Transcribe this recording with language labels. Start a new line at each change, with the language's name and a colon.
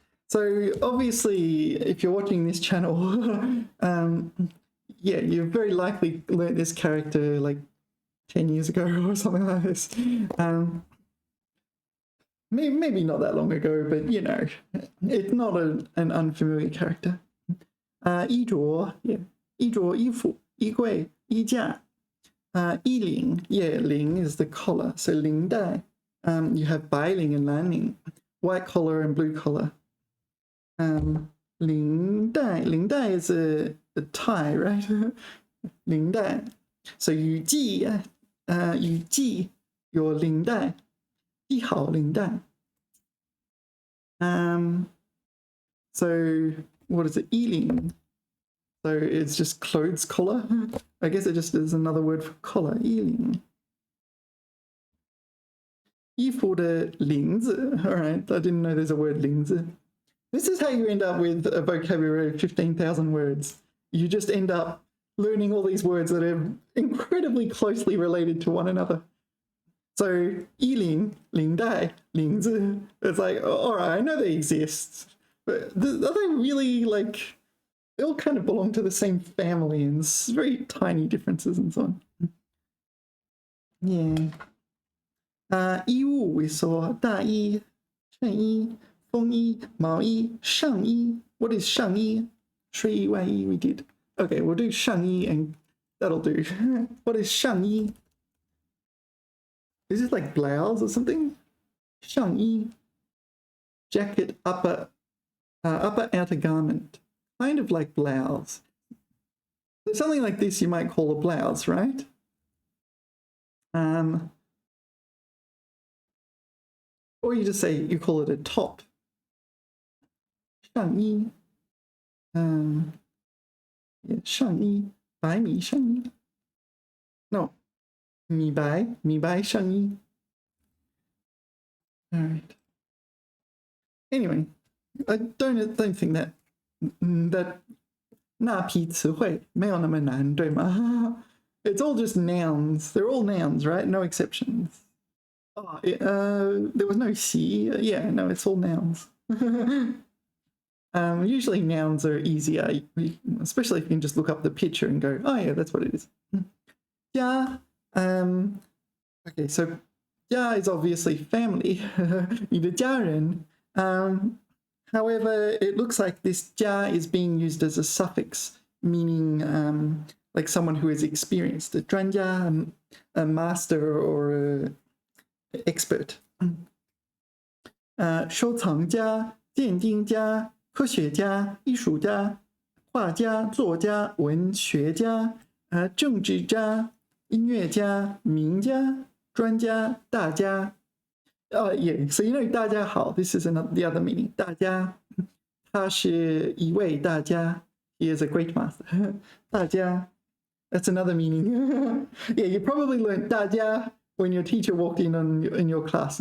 English: So obviously, if you're watching this channel, yeah, you've very likely learnt this character like 10 years ago or something like this. Maybe not that long ago, but you know, it's not an unfamiliar character.
Chinese: 衣着, yeah, 衣着衣服, 衣柜, 衣架.
English: 衣领, yeah, 领 is the collar, so 领带. You have 白领 and 蓝领, white collar and blue collar. 领带, 领带 is a tie, right?
Chinese: 领带. So 雨季, 雨季 your 领带, 系好领带.
English: So what is it? 衣领. So it's just clothes collar. I guess it just is another word for collar.
Chinese: 衣领. 衣服的领子.
English: All right, I didn't know there's a word 领子. This is how you end up with a vocabulary of 15,000 words. You just end up learning all these words that are incredibly closely related to one another.
Chinese: So, 衣领, 领带, 领子.
English: It's like, all right, I know they exist, but are they really like? They all kind of belong to the same family, and very tiny differences and so on. Yeah.
Chinese: 衣物
English: we saw
Chinese: 大衣, 衬衣, 风衣, 毛衣, 上衣.
English: What is 上衣?睡衣, 外衣 we did. Okay, we'll do 上衣 and that'll do. What is 上衣? Is it like blouse or something? 上衣.Jacket, upper outer garment. Kind of like blouse. So something like this you might call a blouse, right? Or you just say you call it a top.
Chinese: 上衣. Yeah, 上衣, 白米上衣. No, 米白上衣.
English: All right. Anyway, I don't think that
Chinese: 那批词汇没有那么难，对吗？
English: It's all just nouns. They're all nouns, right? No exceptions. Oh, there was no 习.Yeah, no, it's all nouns. Usually nouns are easier, especially if you can just look up the picture and go, oh yeah, that's what it is. 家, okay, so 家 is obviously family.
Chinese: 你的家人.
English: However, it looks like this 家 is being used as a suffix, meaning like someone who is experienced, a 专家, a master or an expert.
Chinese: 收藏家, 鉴定家, 科学家, 艺术家, 画家, 作家, 文学家, 政治家, 音乐家, 名家, 专家, 大家.
English: Yeah, so you know 大家好, this is the other meaning. 大家,
Chinese: 他是一位大家,
English: he is a great master. 大家, that's another meaning. Yeah, you probably learned 大家 when your teacher walked in your class.